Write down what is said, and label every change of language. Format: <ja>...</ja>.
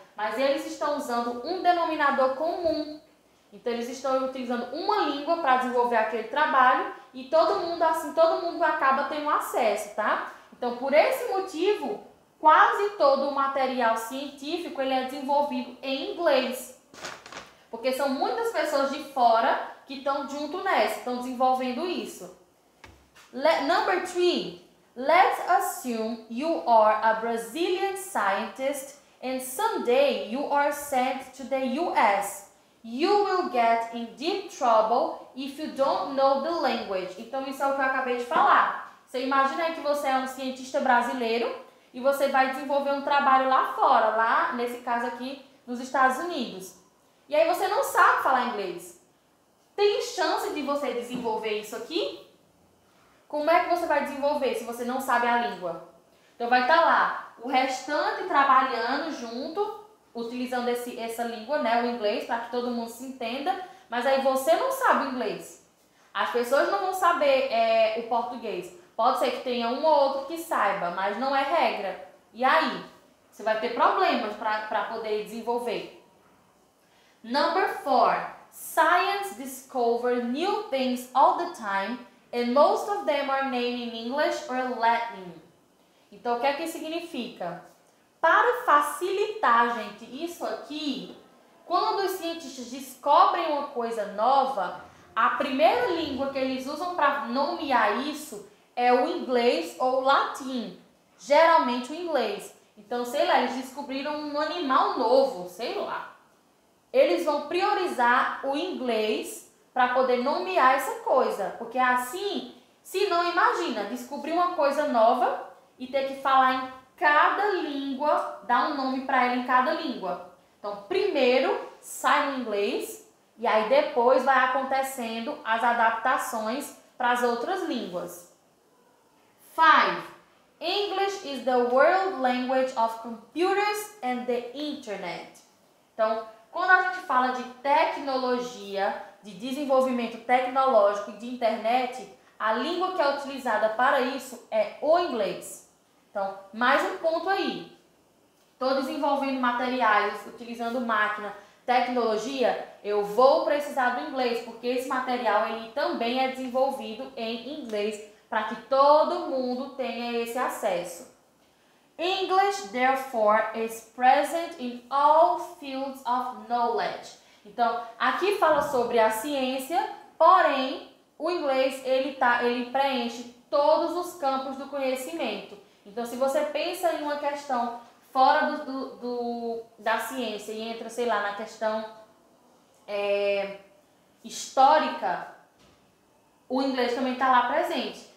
<pt>Mas eles estão usando um denominador comum. Então, eles estão utilizando uma língua para desenvolver aquele trabalho e todo mundo acaba tendo acesso, tá? Então, por esse motivo, quase todo o material científico ele é desenvolvido em inglês. Porque são muitas pessoas de fora que estão junto nessa, estão desenvolvendo isso.</pt> <en>Number 3. Let's assume you are a Brazilian scientist and someday you are sent to the US. You will get in deep trouble if you don't know the language.</en> <pt>Então, isso é o que eu acabei de falar. Você imagina aí que você é um cientista brasileiro e você vai desenvolver um trabalho lá fora, lá, nesse caso aqui, nos Estados Unidos. E aí você não sabe falar inglês. Tem chance de você desenvolver isso aqui? Como é que você vai desenvolver se você não sabe a língua? Então vai estar lá o restante trabalhando junto, utilizando essa língua, né, o inglês, para que todo mundo se entenda, mas aí você não sabe o inglês. As pessoas não vão saber o português. Pode ser que tenha um ou outro que saiba, mas não é regra. E aí? Você vai ter problemas para poder desenvolver.</pt> <en>Number 4. Science discovers new things all the time and most of them are named in English or Latin.</en> <pt>Então, o que é que significa? Para facilitar, gente, isso aqui, quando os cientistas descobrem uma coisa nova, a primeira língua que eles usam para nomear isso é o inglês ou o latim. Geralmente o inglês. Então, sei lá, eles descobriram um animal novo, sei lá. Eles vão priorizar o inglês para poder nomear essa coisa. Porque assim, se não, imagina, descobrir uma coisa nova e ter que falar em cada língua, dar um nome para ela em cada língua. Então, primeiro sai no inglês e aí depois vai acontecendo as adaptações para as outras línguas.</pt> <en>5. English is the world language of computers and the internet.</en> <pt>Então, quando a gente fala de tecnologia, de desenvolvimento tecnológico e de internet, a língua que é utilizada para isso é o inglês. Então, mais um ponto aí. Estou desenvolvendo materiais, utilizando máquina, tecnologia, eu vou precisar do inglês, porque esse material ele também é desenvolvido em inglês para que todo mundo tenha esse acesso.</pt> <en>English, therefore, is present in all fields of knowledge.</en> <pt>Então, aqui fala sobre a ciência, porém, o inglês ele preenche todos os campos do conhecimento. Então, se você pensa em uma questão fora da ciência e entra, sei lá, na questão histórica, o inglês também está lá presente.</pt>